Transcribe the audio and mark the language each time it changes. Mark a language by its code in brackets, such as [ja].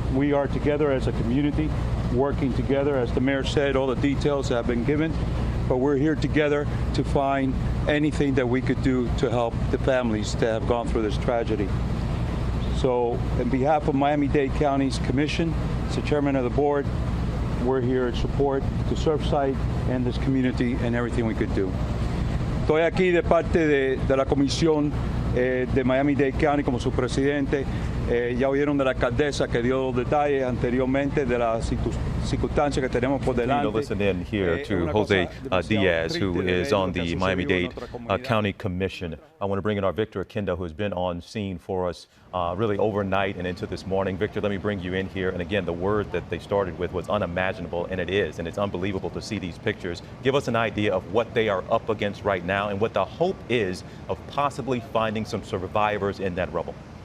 [en] We are together as a community, working together, as the mayor said, all the details have been given, but we're here together to find anything that we could do to help the families that have gone through this tragedy. So, on behalf of Miami-Dade County's Commission, as the chairman of the board, we're here in support to Surfside and this community and everything we could do. [es] Estoy aquí de parte de la comisión de Miami-Dade County como su presidente. Ya oyeron de la alcaldesa que dio detalles anteriormente de la circunstancia que tenemos por delante. [en] Listen in here to Jose Diaz, who is on the Miami-Dade County Commission. I want to bring in our Victor Akendo, who has been on scene for us really overnight and into this morning. Victor, let me bring you in here. And again, the word that they started with was unimaginable, and it is. And it's unbelievable to see these pictures. Give us an idea of what they are up against right now and what the hope is of possibly finding some survivors in that rubble.